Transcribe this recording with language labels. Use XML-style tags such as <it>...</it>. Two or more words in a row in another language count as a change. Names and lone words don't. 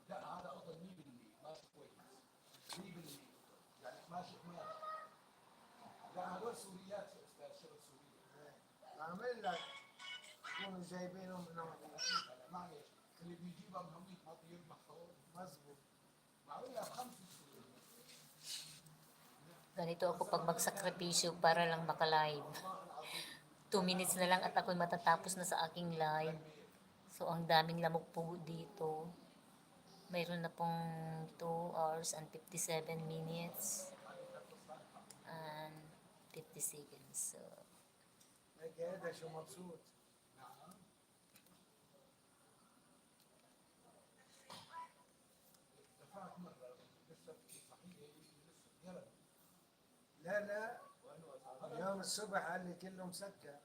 <ar>لا هذا قطن 100% ماشي كويس 100% يعني ماشي ما لا هذول سوريات يا استاذ شغل سوريا بعمل لك يكونوا جايبينهم من هون لا معلش اللي بيجيبها من هونيك ما بيربح هون مزبوط معقول لها بخمسه سوريا</ar> <tl>Ganito ako pag magsakripisyo para lang maka-live. 2 minutes na lang at ako'y matatapos na sa aking live. So, ang daming lamok po dito. Mayroon na pong</tl> <en>2 hours and 57 minutes and 50 seconds.</en> <tl>So,</tl> <ar>هيك هذا شو مبسوط دفعت مره لسه صحيح لسه يلا لا اليوم الصبح قال لي كله مسكر</ar>